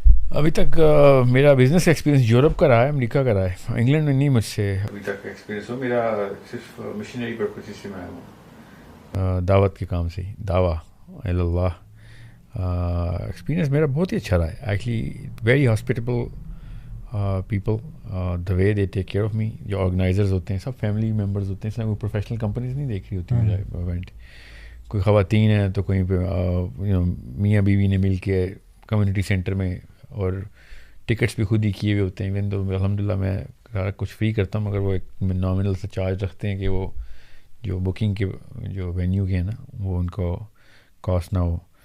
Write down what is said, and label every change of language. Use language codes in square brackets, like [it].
[ur] ابھی تک میرا بزنس ایکسپیرینس یورپ کا رہا ہے، امریکہ کا رہا ہے. انگلینڈ میں نہیں مجھ سے ابھی تک ایکسپیرینس ہو. میرا صرف مشنری پرپز سے میں آیا ہوں، دعوت کے کام سے ہی، دعویٰ اللہ. ایکسپیرینس میرا بہت ہی اچھا رہا ہے actually. [en] Very hospitable people, the way they take care of me. [ur] جو آرگنائزرز ہوتے ہیں سب فیملی ممبرز ہوتے ہیں. اس میں کوئی پروفیشنل کمپنیز نہیں دیکھ رہی ہوتی میرا ایونٹ. کوئی خواتین ہیں تو کہیں پہ میاں بیوی نے مل کے کمیونٹی سینٹر میں، اور ٹکٹس بھی خود ہی کیے ہوئے ہوتے ہیں. ایون تو الحمد للہ میں سارا کچھ فری کرتا ہوں، مگر وہ ایک نامنل سے چارج رکھتے ہیں کہ وہ جو بکنگ کے جو وینیو کے ہیں نا، وہ ان کو کاسٹ نہ ہو.